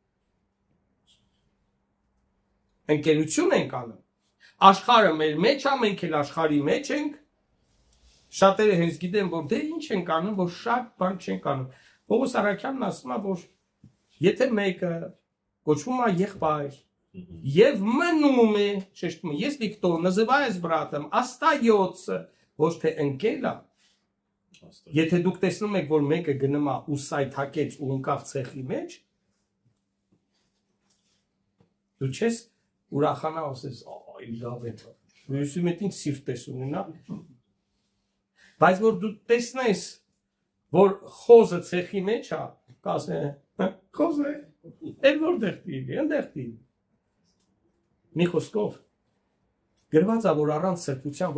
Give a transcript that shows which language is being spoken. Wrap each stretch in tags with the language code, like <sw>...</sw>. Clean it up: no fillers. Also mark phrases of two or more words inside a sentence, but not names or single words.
<hy>ընկերություն ենք անում։ Աշխարհը մեր մեջ է, մենք էլ աշխարհի մեջ ենք։ Շատերը հենց գիտեն, որ դե ինչ ենք անում, որ շատ բան չենք անում։ Պողոս Արաքյանն ասում է, որ եթե մեկը կոչվում է եղբայր եւ մնում է, շեշտում է,</hy> <ru>если кто называясь братом, остается,</ru> <hy>ոչ թե ընկել է։ Եթե դուք տեսնում եք, որ մեկը գնում է ու սայթակեց ու ընկավ ցեխի մեջ, դու չես ուրախանա ասես, այ լավ է։ Ես մետին սիրտ ես ունենա։ Բայց որ դու տեսնես, որ խոզը ցեխի մեջ է, կասեն, խոզը, էլ որտեղ տիրի, այնտեղ տիրի։ Մի խոսքով գրված է, որ առանց սրբության ոչ</hy>